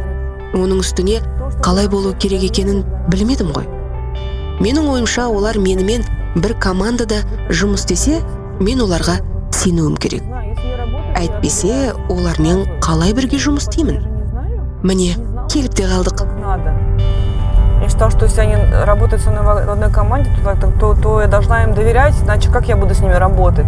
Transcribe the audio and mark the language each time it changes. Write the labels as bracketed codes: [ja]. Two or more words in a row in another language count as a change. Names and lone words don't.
[kk] Оның үстіне қалай болу керек екенін білмедім ғой. Менің ойымша, олар менімен бір командада жұмыс істесе, мен оларға сенуім керек. Әйтпесе, олармен қалай бірге жұмыс істеймін? Міне, келіп те қалдық. [ru] Я считала, что если они работают со мной в одной команде, то я должна им доверять, иначе как я буду с ними работать?